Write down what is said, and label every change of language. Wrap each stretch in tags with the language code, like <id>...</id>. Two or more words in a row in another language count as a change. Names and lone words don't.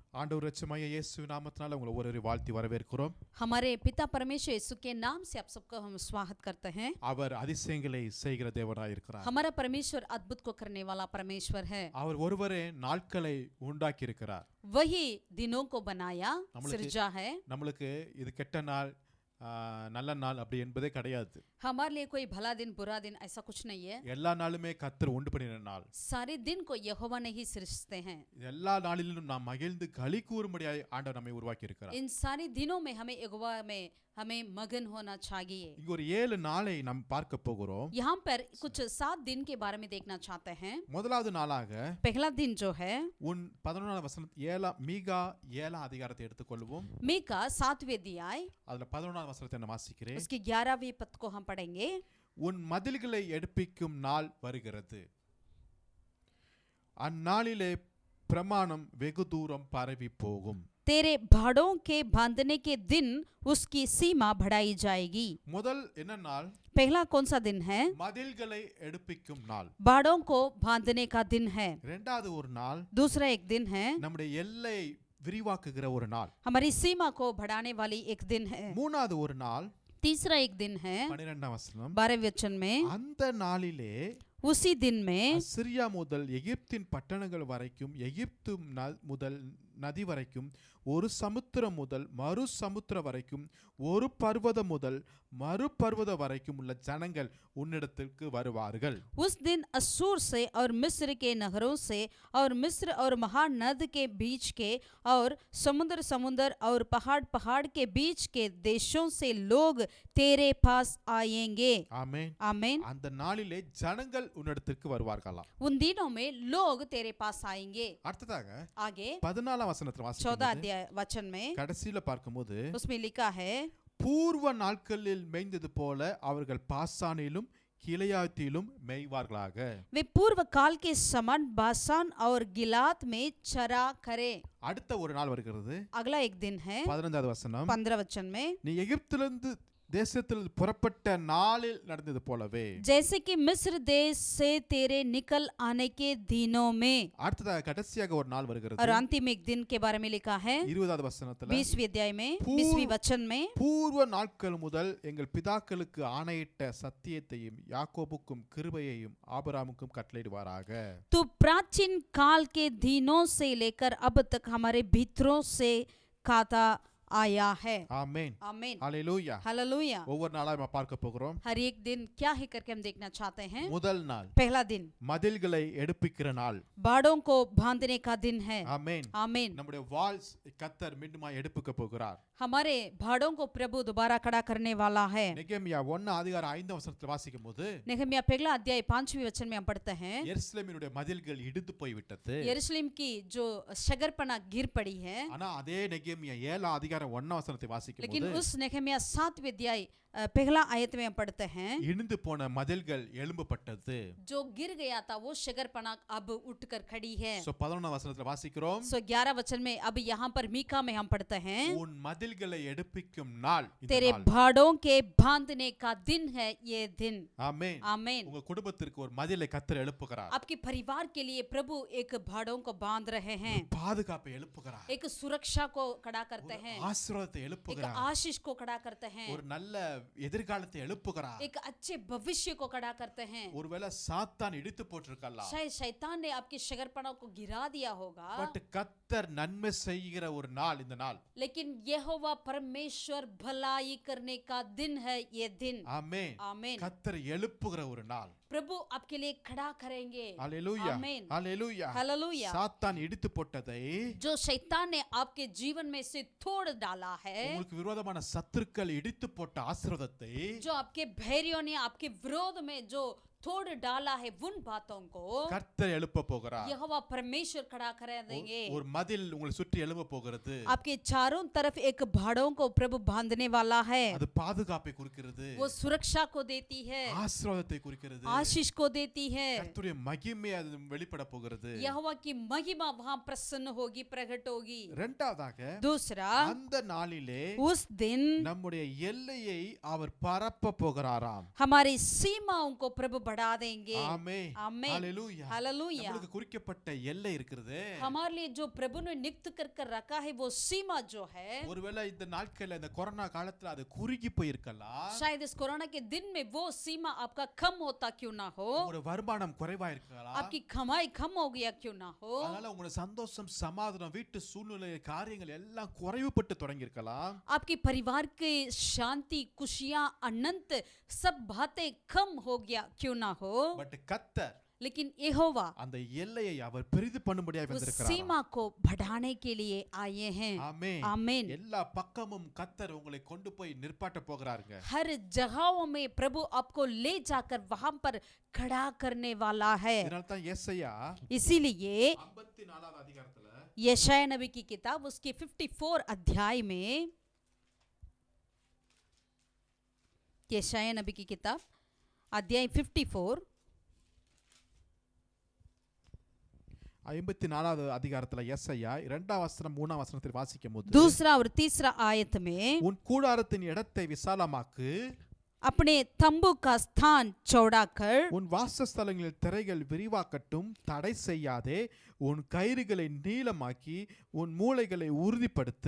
<ta>ஆண்டவர் இரட்சகமாகிய இயேசு நாமத்தினால உங்களை ஒவ்வொருவரையும் வாழ்த்தி வரவேற்கிறோம்.</ta> <hi>हमारे पिता परमेश्वर यीशु के नाम से आप सबको हम स्वागत करते हैं.</hi> <ta>அவர் அதிசயங்களை செய்கிற தேவனாய் இருக்கிறார்.</ta> <hi>हमारा परमेश्वर अद्भुत को करने वाला परमेश्वर है.</hi> <ta>அவர் ஒருவரே நாட்களை உண்டாக்கி இருக்கிறார்.</ta> <hi>वही दिनों को बनाया, सृजा है.</hi> <ta>நம்மளுக்கு இது கெட்ட நாள் நல்ல நாள் அப்படி என்பதே கிடையாது.</ta> <hi>हमारे लिए कोई भला दिन बुरा दिन ऐसा कुछ नहीं है.</hi> <ta>எல்லா நாளுமே கர்த்தர் உண்டு பண்ணின நாள்.</ta> <hi>सारे दिन को यहोवा ने ही सृजते हैं.</hi> <ta>எல்லா நாளிலும் நாம் மகிழ்ந்து களி கூறும்படியாய் ஆண்டவர் நம்மை உருவாக்கி இருக்கிறார்.</ta> <hi>इन सारे दिनों में हमें यहोवा में हमें मगन होना चाहिए.</hi> <ta>இங்க ஒரு 7 நாளை நாம் பார்க்க போகிறோம்.</ta> <hi>यहाँ पर कुछ 7 दिन के बारे में देखना चाहते हैं.</hi> <ta>முதலாவது நாளாக</ta> <hi>पहला दिन जो है</hi> <ta>உன் 11ஆம் வசனம் மீகா 7ஆம் அதிகாரத்தை எடுத்துக்கொள்வோம்.</ta> <hi>मीका 7वें अध्याय</hi> <ta>அதுல 11ஆம் வசனத்தை நான் வாசிக்கிறேன்.</ta> <hi>उसकी 11वीं पद को हम पढ़ेंगे.</hi> <ta>உன் மதில்களை எடுப்பிக்கும் நாள் வருகிறது, அந்நாளிலே பிரமாணம் வெகு தூரம் பரவி போகும்.</ta> <hi>तेरे भाड़ों के बांधने के दिन उसकी सीमा बढ़ाई जाएगी.</hi> <ta>முதல் என்ன நாள்?</ta> <hi>पहला कौन सा दिन है?</hi> <ta>மதில்களை எடுப்பிக்கும் நாள்.</ta> <hi>बाड़ों को बांधने का दिन है.</hi> <ta>இரண்டாவது ஒரு நாள்</ta> <hi>दूसरा एक दिन है</hi> <ta>நம்முடைய எல்லை விரிவாக்குகிற ஒரு நாள்.</ta> <hi>हमारी सीमा को बढ़ाने वाली एक दिन है.</hi> <ta>மூணாவது ஒரு நாள்</ta> <hi>तीसरा एक दिन है</hi> <ta>12ஆம் வசனம்.</ta> <hi>12वें वचन में</hi> <ta>அந்த நாளிலே</ta> <hi>उसी दिन में</hi> <ta>அசிரியா முதல் எகிப்தின் பட்டணங்கள் வரைக்கும், எகிப்து முதல் நதி வரைக்கும், ஒரு சமுத்திரம் முதல் மறு சமுத்திரம் வரைக்கும், ஒரு பர்வதம் முதல் மறு பர்வதம் வரைக்கும் உள்ள ஜனங்கள் உன்னிடத்திற்கு வருவார்கள்.</ta> <hi>उस दिन असूर से और मिस्र के नगरों से और मिस्र और महानद के बीच के और समुद्र समुद्र और पहाड़ पहाड़ के बीच के देशों से लोग तेरे पास आएंगे.</hi> <ta>ஆமென்.</ta> <hi>आमीन.</hi> <ta>அந்த நாளிலே ஜனங்கள் உன்னிடத்திற்கு வருவார்களாம்.</ta> <hi>उन दिनों में लोग तेरे पास आएंगे.</hi> <ta>அடுத்ததாக</ta> <hi>आगे</hi> <ta>14ஆம் வசனத்தை</ta> <hi>14</hi> <ta>வாசிக்கும்போது</ta> <hi>अध्याय वचन में</hi> <ta>கடைசில பார்க்கும்போது</ta> <hi>उसमें लिखा है,</hi> <ta>பூர்வ நாட்களில் மேய்ந்தது போல அவர்கள் பாசானிலும் கிளையாத்திலும் மேய்வார்களாக.</ta> <hi>वे पूर्व काल के समान बासान और गिलात में चरा करे.</hi> <ta>அடுத்த ஒரு நாள் வருகிறது.</ta> <hi>अगला एक दिन है</hi> <ta>15வது வசனம்.</ta> <hi>15 वचन में,</hi> <ta>நீ எகிப்திலிருந்து தேசத்தில் புறப்பட்ட நாளில் நடந்தது போலவே.</ta> <hi>जैसे कि मिस्र देश से तेरे निकल आने के दिनों में.</hi> <ta>அடுத்ததாக கடைசியாக ஒரு நாள் வருகிறது.</ta> <hi>और अंतिम एक दिन के बारे में लिखा है</hi> <ta>20வது வசனத்துல</ta> <hi>20वीं अध्याय में 20वीं वचन में,</hi> <ta>பூர்வ நாட்கள் முதல் எங்கள் பிதாக்களுக்கு ஆணையிட்ட சத்தியத்தையும் யாக்கோபுக்கும் கிருபையையும் ஆபிரகாமுக்கும் கட்டளையிடுவாராக.</ta> <hi>तू प्राचीन काल के दिनों से लेकर अब तक हमारे भीतरों से खाता आया है.</hi> <ta>ஆமென்.</ta> <hi>आमीन.</hi> <ta>ஹல்லேலூயா.</ta> <hi>हालेलुया.</hi> <ta>ஒவ்வொரு நாளா நம்ம பார்க்க போகிறோம்.</ta> <hi>हर एक दिन क्या है करके हम देखना चाहते हैं.</hi> <ta>முதல் நாள்</ta> <hi>पहला दिन</hi> <ta>மதில்களை எடுப்பிக்கிற நாள்.</ta> <hi>बाड़ों को बांधने का दिन है.</hi> <ta>ஆமென்.</ta> <hi>आमीन.</hi> <ta>நம்முடைய வால்ஸ் கர்த்தர் மீண்டுமாய் எடுப்பிக்க போகிறார்.</ta> <hi>हमारे भाड़ों को प्रभु दोबारा खड़ा करने वाला है.</hi> <ta>நெகேமியா 1 அதிகாரம் 5 வசனத்தில் வாசிக்கும்போது</ta> <hi>नेहमिया पहला अध्याय 5वें वचन में हम पढ़ते हैं,</hi> <ta>எருசலேமினுடைய மதில்கள் இடிந்து போய்விட்டது.</ta> <hi>यरूशलेम की जो शगरपना गिर पड़ी है.</hi> <ta>ஆனா அதே நெகேமியா 7 அதிகாரம் 1 வசனத்தை</ta> <hi>लेकिन</hi> <ta>வாசிக்கும்போது</ta> <hi>उस नेहमिया 7वें अध्याय पहला आयत में हम पढ़ते हैं,</hi> <ta>இடிந்து போன மதில்கள் எழும்பப்பட்டது.</ta> <hi>जो गिर गया था वो शगरपना अब उठकर खड़ी है.</hi> <ta>சோ 11 வசனத்துல வாசிக்கிறோம்,</ta> <hi>11 वचन में अब यहाँ पर मीका में हम पढ़ते हैं,</hi> <ta>உன் மதில்களை எடுப்பிக்கும் நாள் இந்த</ta> <hi>तेरे</hi> <ta>நாள்.</ta> <hi>भाड़ों के बांधने का दिन है ये दिन.</hi> <ta>ஆமென்.</ta> <hi>आमीन.</hi> <ta>உங்க குடும்பத்திற்கு ஒரு மதிலை கர்த்தர் எழுப்புகிறார்.</ta> <hi>आपके परिवार के लिए प्रभु एक भाड़ों को बांध रहे हैं,</hi> <ta>பாதுகாப்பை எழுப்புகிறார்.</ta> <hi>एक सुरक्षा को खड़ा करते हैं,</hi> <ta>ஆசீர்வாதத்தை</ta> <hi>एक</hi> <ta>எழுப்புகிறார்.</ta> <hi>आशीष को खड़ा करते हैं,</hi> <ta>ஒரு நல்ல எதிர்காலத்தை எழுப்புகிறார்.</ta> <hi>एक अच्छे भविष्य को खड़ा करते हैं.</hi> <ta>ஒருவேளை சாத்தான் இடித்து போட்டிருக்கலாம்,</ta> <hi>शायद शैतान ने आपकी शगरपना को गिरा दिया होगा,</hi> <ta>பட் கர்த்தர் நன்மை செய்கிற ஒரு நாள் இந்த நாள்.</ta> <hi>लेकिन यहोवा परमेश्वर भलाई करने का दिन है ये दिन.</hi> <ta>ஆமென்.</ta> <hi>आमीन.</hi> <ta>கர்த்தர் எழுப்புகிற ஒரு நாள்.</ta> <hi>प्रभु आपके लिए खड़ा करेंगे.</hi> <ta>ஹல்லேலூயா.</ta> <hi>आमीन.</hi> <ta>ஹல்லேலூயா.</ta> <hi>हालेलुया.</hi> <ta>சாத்தான் இடித்து போட்டதை</ta> <hi>जो शैतान ने आपके जीवन में से तोड़ डाला है,</hi> <ta>உங்களுக்கு விரோதமான சத்துருக்கள் இடித்து போட்ட ஆசீர்வாதத்தை</ta> <hi>जो आपके भैरियों ने आपके विरोध में जो तोड़ डाला है उन बातों को</hi> <ta>கர்த்தர் எழுப்ப போகிறார்.</ta> <hi>यहोवा परमेश्वर खड़ा कर देंगे.</hi> <ta>ஒரு மதில் உங்களை சுற்றி எழும்ப போகிறது.</ta> <hi>आपके चारों तरफ एक भाड़ों को प्रभु बांधने वाला है.</hi> <ta>அது பாதுகாப்பை குறிக்கிறது,</ta> <hi>वो सुरक्षा को देती है,</hi> <ta>ஆசீர்வாதத்தை குறிக்கிறது,</ta> <hi>आशीष को देती है.</hi> <ta>கர்த்தருடைய மகிமை அது வெளிப்பட போகிறது.</ta> <hi>यहोवा की महिमा वहां प्रसन्न होगी, प्रकट होगी.</hi> <ta>இரண்டாவதாக</ta> <hi>दूसरा,</hi> <ta>அந்த நாளிலே</ta> <hi>उस दिन</hi> <ta>நம்முடைய எல்லையை அவர் பரப்ப போகிறாராம்.</ta> <hi>हमारी सीमाओं को प्रभु बढ़ा देंगे।</hi> <ta>ஆமென்.</ta> <hi>आमीन।</hi> <ta>ஹalleluya.</ta> <hi>हालेलुया।</hi> <ta>நமக்கு குறிக்கப்பட்ட எல்லை இருக்குது.</ta> <hi>हमारे लिए जो प्रभु ने नियुक्त कर रखा है वो सीमा जो है,</hi> <ta>ஒருவேளை இந்த நாட்கள்ல இந்த கொரோனா காலத்துல அது குறுகி போயிருக்கலாம்.</ta> <hi>शायद इस कोरोना के दिन में वो सीमा आपका कम होता क्यों ना हो,</hi> <ta>உங்க வருமானம் குறைவா இருக்கலாம்.</ta> <hi>आपकी कमाई कम हो गया क्यों ना हो,</hi> <ta>அதனால உங்க சந்தோஷம், சமாதானம், வீட்டு சூழ்நிலை, காரியங்கள் எல்லாம் குறைவுபட்டு தொடங்கி இருக்கலாம்.</ta> <hi>आपकी परिवार के शांति, खुशियां, अनंत सब बातें कम हो गया क्यों ना हो,</hi> <ta>பட் கர்த்தர்</ta> <hi>लेकिन यहोवा</hi> <ta>அந்த எல்லையை அவர் பெரிது பண்ணும்படியாக</ta> <hi>उस</hi> <ta>வந்திருக்கிறார்.</ta> <hi>सीमा को बढ़ाने के लिए आए हैं।</hi> <ta>ஆமென்.</ta> <hi>आमीन।</hi> <ta>எல்லா பக்கமும் கர்த்தர் உங்களை கொண்டு போய் நிற்பாட்ட போகிறாருங்க.</ta> <hi>हर जगहों में प्रभु आपको ले जाकर वहां पर खड़ा करने वाला है।</hi> <ta>இதனால தான் யெசாயா</ta> <hi>इसीलिए</hi> <ta>54வது அதிகாரத்துல</ta> <hi>यशायाह नबी की किताब उसके 54 अध्याय में, यशायाह नबी की किताब अध्याय 54</hi> <ta>54வது அதிகாரத்துல யெசாயா 2ஆம் வசனம் 3ஆம் வசனத்தில் வாசிக்கும்போது,</ta> <hi>दूसरा और तीसरा आयत में,</hi> <ta>உன் கூடாரத்தின் இடத்தை விசாலமாக்கு,</ta> <hi>अपने तंबू का स्थान चौड़ा कर,</hi> <ta>உன் வாசஸ்தலங்களில் திரைகள் விரிவாக்கட்டும், தடை செய்யாதே, உன் கயிறுகளை நீளமாக்கி உன் மூலைகளை உறுதிப்படுத்து.</ta>